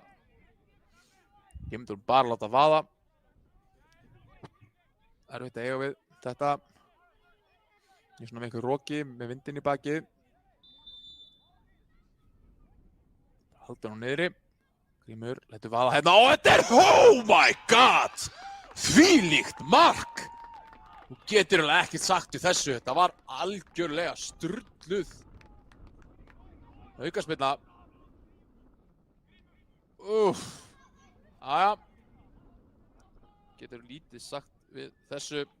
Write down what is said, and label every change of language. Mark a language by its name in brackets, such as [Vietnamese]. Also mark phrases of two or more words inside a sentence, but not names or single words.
[Icelandic] Ég myndi bara láta vaða. Erfitt að eiga við þetta. Ég er svona með einhver roki með vindinn í bakið. Haldur hún niðri. Grímur lætur vaða hérna og þetta er, [English] oh my god! [Icelandic] Þvílíkt mark! Þú getur alveg ekkert sagt við þessu, þetta var algjörlega sturluð. Aukaspyrna. Jæja. Getur lítið sagt við þessu.